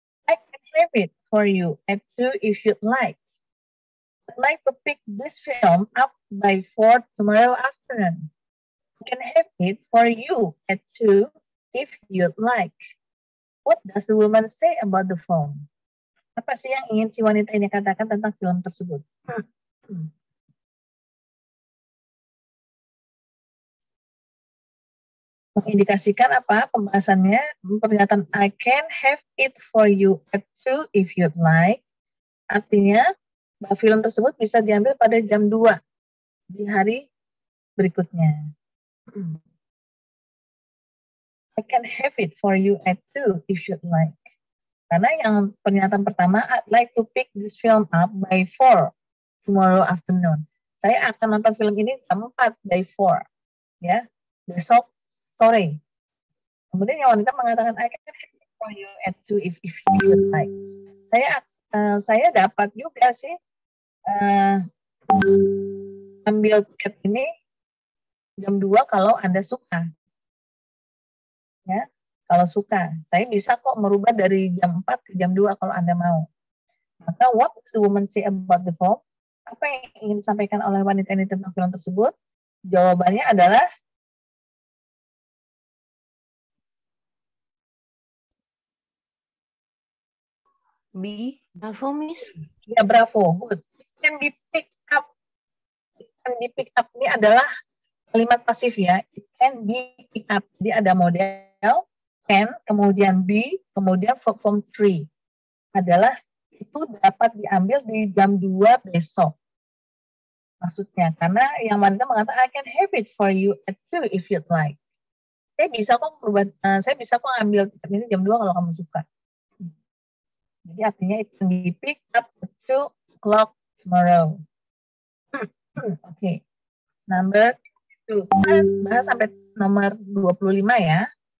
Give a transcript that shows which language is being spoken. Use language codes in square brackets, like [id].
[en] I can have it for you at 2 if you'd like. I'd like to pick this film up by 4 tomorrow afternoon. I can have it for you at 2 if you'd like. What does the woman say about the film? [id] Apa sih yang ingin si wanita ini katakan tentang film tersebut? Mengindikasikan apa pembahasannya? Pernyataan [en] I can have it for you at 2 if you'd like. [id] Artinya bahwa film tersebut bisa diambil pada jam 2 di hari berikutnya. [en] I can have it for you at 2 if you'd like. [id] Karena yang pernyataan pertama, [en] I'd like to pick this film up by 4 tomorrow afternoon. [id] Saya akan nonton film ini jam 4 by 4. Ya, besok sore. Kemudian yang wanita mengatakan [en] I can have it for you at 2 if you'd like. [id] Saya dapat juga sih ambil tiket ini jam 2 kalau Anda suka. Ya, kalau suka. Saya bisa kok merubah dari jam 4 ke jam 2 kalau Anda mau. Maka [en] what does the woman say about the film? [id] Apa yang ingin disampaikan oleh wanita ini tentang film tersebut? Jawabannya adalah [en] B. Bravo, Miss. Ya, bravo. Good. It can be picked up. It can be picked up [id] ini adalah kalimat pasif ya. [en] It can be picked up. [id] Jadi ada model can, kemudian be, kemudian verb form 3. Adalah itu dapat diambil di jam 2 besok. Maksudnya, karena yang wanita mengatakan [en] I can have it for you at 2 if you'd like. [id] Saya bisa kok ambil tiket ini jam 2 kalau kamu suka. Jadi artinya [en] it can be picked up at 2 o'clock tomorrow. Okay. Number 2. [id] Bahas sampai nomor 25 ya.